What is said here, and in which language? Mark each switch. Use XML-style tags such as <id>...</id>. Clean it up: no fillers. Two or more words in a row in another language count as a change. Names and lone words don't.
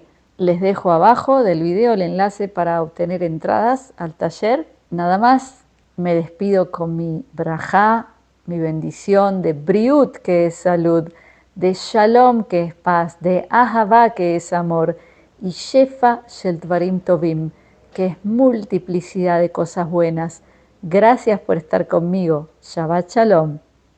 <es>Les dejo abajo del video el enlace para obtener entradas al taller. Nada más, me despido con mi brajá, mi bendición de briut, que es salud, de shalom, que es paz, de ahavá, que es amor, y</es> <he>שפע של דברים טובים,</he> <es>que es multiplicidad de cosas buenas. Gracias por estar conmigo.</es> <he>שבת שלום.</he>